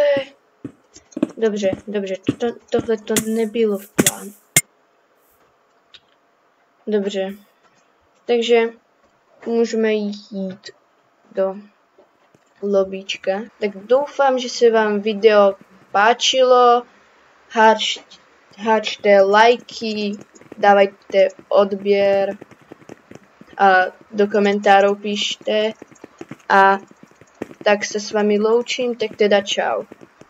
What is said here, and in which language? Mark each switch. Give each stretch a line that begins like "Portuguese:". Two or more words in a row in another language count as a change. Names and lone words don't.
Czech: Dobře, tohle to nebylo v plánu. Dobře. Takže můžeme jít do lobíčka. Tak doufám, že se vám video páčilo.
Slovak: háčte lajky, dávajte odběr a do komentárov píšte a tak sa s vami loučím, tak teda čau.